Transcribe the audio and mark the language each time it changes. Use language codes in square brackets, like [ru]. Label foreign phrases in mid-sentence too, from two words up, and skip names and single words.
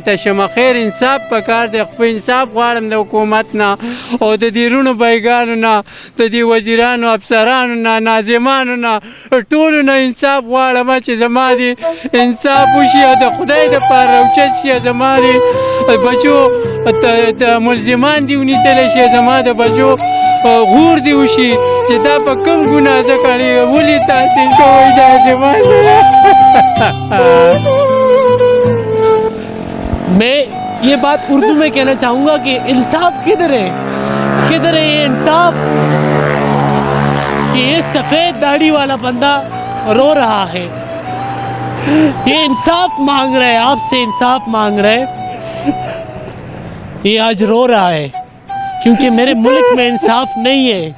[ps] ته شمه خیر انصاف پکار دی خو انصاف غواړم د حکومت نه او د دې روڼو بیګانو نه د دې وزیرانو افسرانو نه ناظمانو نه ټولو نه انصاف غواړم چې زما دې انصاف وشي او د خدای دپاره راوچت شي زما دې بچو د ملزمان دې ونیسلی شي زما د بچو غور دې وشي چې دا په کوم ګناه زه کړې ولې تحصیل کوئ داسې [ur] میں یہ بات اردو میں کہنا چاہوں گا کہ انصاف کدھر ہے یہ انصاف کہ یہ سفید داڑھی والا بندہ رو رہا ہے یہ انصاف مانگ رہا ہے آپ سے انصاف مانگ رہا ہے یہ آج رو رہا ہے کیونکہ میرے ملک میں انصاف نہیں